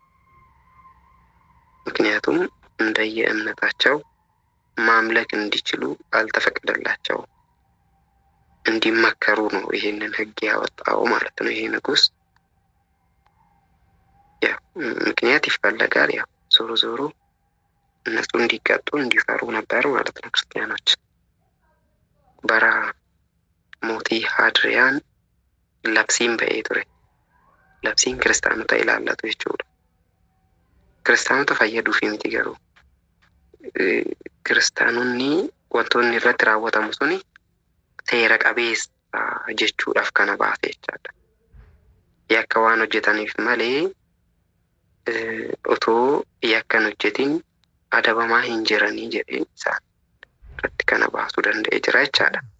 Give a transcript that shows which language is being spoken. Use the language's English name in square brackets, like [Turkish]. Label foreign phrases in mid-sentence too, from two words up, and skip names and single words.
[Amharic] ምክንያቱም እንደየእምነታቸው ማምለክ እንዲችሉ አልተፈቀደላቸውም። እንዲመከሩ ነው ይሄንን ሕግ ያወጣው ማለት ነው። ይሄ ንጉሥ ያው ምክንያት ይፈለጋል። ያው ዞሮ ዞሮ እነሱ እንዲቀጡ እንዲፈሩ ነበር ማለት ነው ክርስቲያኖች። [Oromo] Bara mootii Hadriyaan labsiin ba'e ture labsiin kiristaanota ilaallatu [Amharic] jechuudha. [Oromo] Kiristaanota fayyaduuf miti garuu kiristaanonni wantoonni irratti raawwatamu suni seera qabeessa jechuudhaaf kana baase jechaadha. Yakka waan hojjetaniif malee otoo yakkan hojjetin adabamaa hin jiranii jedhee isaan irratti kana baasuu danda'e jira jechaadha.